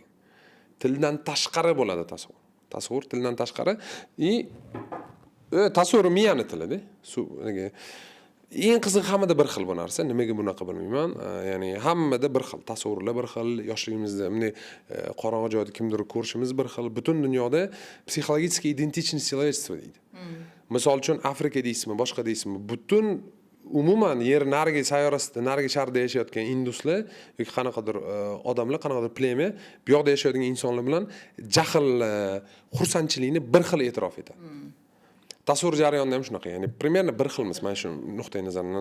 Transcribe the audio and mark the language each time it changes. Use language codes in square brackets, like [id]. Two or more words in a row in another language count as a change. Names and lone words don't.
[uz] Tildan tashqari bo'ladi tasavvur. Tasavvur tildan tashqari. Tasavvur miyani tilida. Eng qiziq hammada bir xil bu narsa. Nimaga bunaqa bilmayman. Ya'ni hammada bir xil, tasavvurlar bir xil, yoshligimizda bunday qorong'i joyda kimdir ko'rishimiz bir xil. Butun dunyoda [ru] психологическая идентичность человечества [uz] deydi. Misol uchun Afrika deysizmi, boshqa deysizmi, butun umuman yer narigi sayyorasida, narigi sharda yashayotgan induslar yoki qanaqadir odamlar, qanaqadir plema bu yoqda yashayotgan insonlar bilan jahl, xursandchilikni bir xil e'tirof etadi. Tasavvur jarayonida ham shunaqa, ya'ni примерно bir xilmiz mana shu nuqtai nazardan.